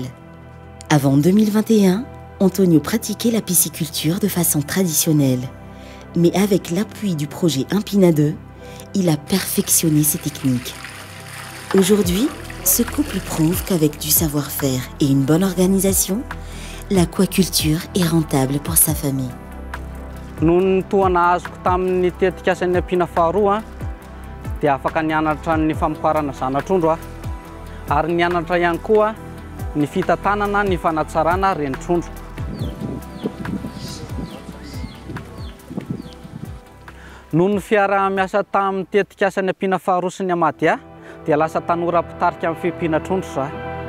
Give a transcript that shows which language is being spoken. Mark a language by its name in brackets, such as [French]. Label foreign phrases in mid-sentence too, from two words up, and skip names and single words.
[French] Avant 2021, Antonio pratiquait la pisciculture de façon traditionnelle. Mais avec l'appui du projet Impina 2, il a perfectionné ses techniques. Aujourd'hui, ce couple prouve qu'avec du savoir-faire et une bonne organisation, l'aquaculture est rentable pour sa famille. [Malagasy] Noho ny toana azoko tamin'ny tetikasan'ny Impina faharoa dia afaka nianatra ny famokarana zanatr'ondro ary nianatra ihany koa ny fitantanana ny fanatsarana renitr'ondro. Noho ny fiara-miasa tamin'ny tetikasan'ny Impina faharoa sy ny Amadia dia lasa tanora mpitarika amin'ny fiompiana trondro zaho.